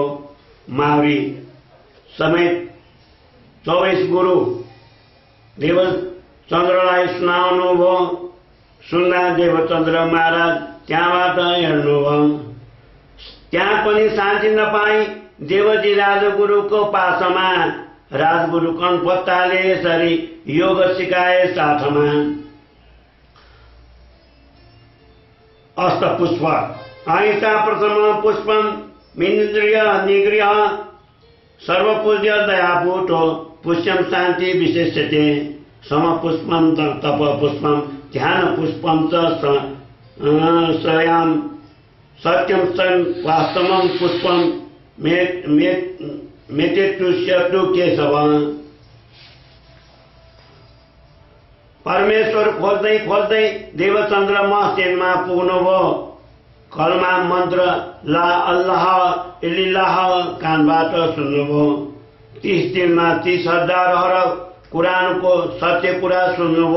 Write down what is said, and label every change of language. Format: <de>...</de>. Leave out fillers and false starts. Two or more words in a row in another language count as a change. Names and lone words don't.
<ne>मावरी समेत 24 गुरु देवचन्द्रलाई सुनाउनुभयो। सुन्दा देवचन्द्र महाराज त्यहाँबाट हेर्नुभयो। त्यहाँ पनि शान्ति नपाई देवजी राजगुरुको पासमा राजगुरु कनपत्ताले यसरी योग सिकाए साथमा।</ne> <sa>अष्टपुष्प अहिंसा प्रथम पुष्पम मिन्द्रिय निग्रह सर्वपूज्य दयापूतो पुष्यम शान्ति विशेष्यते समपुष्पम तप पुष्पम ध्यान पुष्पम च श्रयाम सत्यम सन वास्तवम पुष्पम मेतेतुष्यतु केशव।</sa> <ne>परमेश्वर खोज्दै खोज्दै देवचन्द्र मस्जिदमा पुग्नुभयो। कलमा मन्त्र</ne> <ar>لا الله إله</ar> <ne>कानबाट सुन्नुभयो। 30 दिनमा 30,000 हरफ कुरानको सत्य कुरा सुन्नुभयो।</ne>